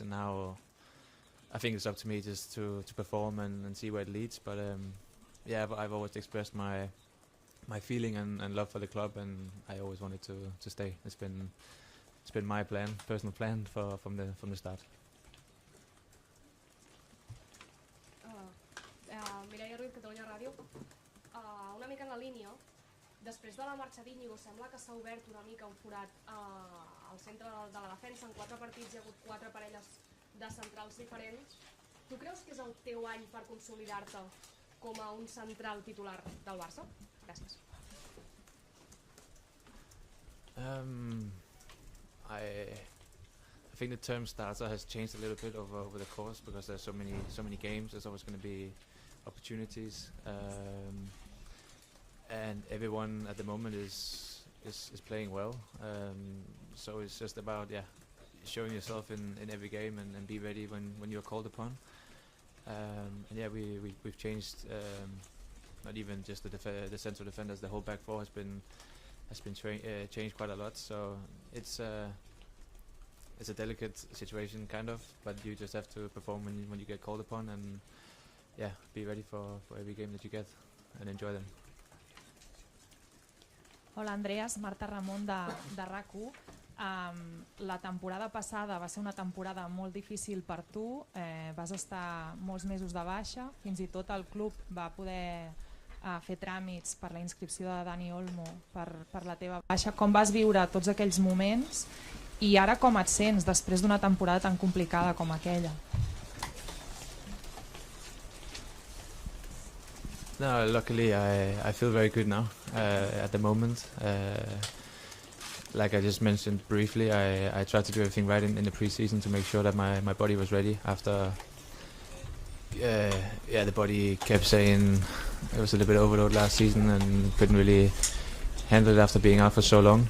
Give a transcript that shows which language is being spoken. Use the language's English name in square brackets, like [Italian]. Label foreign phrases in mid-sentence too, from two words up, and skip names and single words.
[English] And now I think it's up to me just to perform and see where it leads. But yeah, I've always expressed my feeling and love for the club, and I always wanted to stay. It's been my plan, personal plan from the start. [Catalan] Mireia Ruiz, Catalunya Ràdio. Una mica en la línia, després de la marxa d'Íñigo sembla que s'ha obert una mica un forat al centre de la defensa. En 4 partits hi ha hagut 4 parelles de centrals diferents. Tu creus que és el teu any per consolidar-te com a un central titular del Barça? Gràcies. [English] I think the term starter has changed a little bit over the course, because there's so many games. There's always going to be opportunities, and everyone at the moment is playing well. So it's just about showing yourself in every game and be ready when you're called upon. And yeah, we've changed. Not even just the central defenders. The whole back four has been changed quite a lot. So it's a delicate situation, kind of, but you just have to perform when you get called upon, and yeah, be ready for every game that you get and enjoy them. [Catalan] Hola Andreas, Marta Ramon de RAC1. La temporada passada va ser una temporada molt difícil per tu, vas estar molts mesos de baixa, fins i tot el club va poder fer tràmits per la inscripció de Dani Olmo per la teva baixa. Com vas viure tots aquells moments i ara com et sents després d'una temporada tan complicada com aquella? [English] No, luckily I feel very good now at the moment. Like I just mentioned briefly, I tried to do everything right in the pre-season to make sure that my body was ready after the body kept saying it was a little bit overload last season and couldn't really handle it after being out for so long.